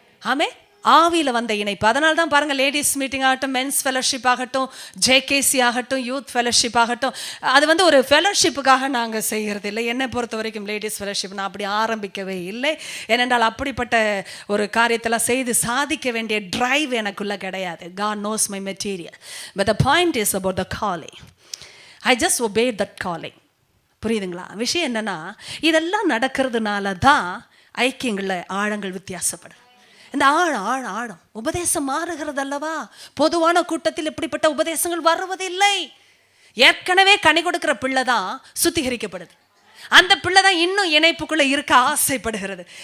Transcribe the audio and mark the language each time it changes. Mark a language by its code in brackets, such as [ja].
[ta] ஆமே, ஆவியில் வந்த இணைப்பு. அதனால தான் பாருங்கள், லேடிஸ் மீட்டிங் ஆகட்டும், மென்ஸ் ஃபெலோஷிப் ஆகட்டும், ஜேகேசி ஆகட்டும், யூத் ஃபெலோஷிப் ஆகட்டும், அது ஒரு ஃபெலோஷிப்புக்காக நாங்கள் செய்கிறது இல்லை. என்னை பொறுத்த வரைக்கும் லேடிஸ் ஃபெலோஷிப் நான் அப்படி ஆரம்பிக்கவே இல்லை. ஏனென்றால் அப்படிப்பட்ட ஒரு காரியத்தெல்லாம் செய்து சாதிக்க வேண்டிய ட்ரைவ் எனக்குள்ளே கிடையாது. [en] God knows my material. But the point is about the calling. I just obeyed that calling. [ta] புரியுதுங்களா? விஷயம் என்னென்னா, இதெல்லாம் நடக்கிறதுனால தான் ஐக்கியங்களில் ஆழங்கள் வித்தியாசப்படுது. இந்த ஆழம் உபதேசம் மாறுகிறது அல்லவா? பொதுவான கூட்டத்தில் இப்படிப்பட்ட உபதேசங்கள் வருவதில்லை. ஏற்கனவே கனி கொடுக்கிற பிள்ளை தான் சுத்திகரிக்கப்படுது. அந்த பிள்ளை தான் இன்னும் இணைப்புக்குள்ள இருக்க ஆசைப்படுகிறது.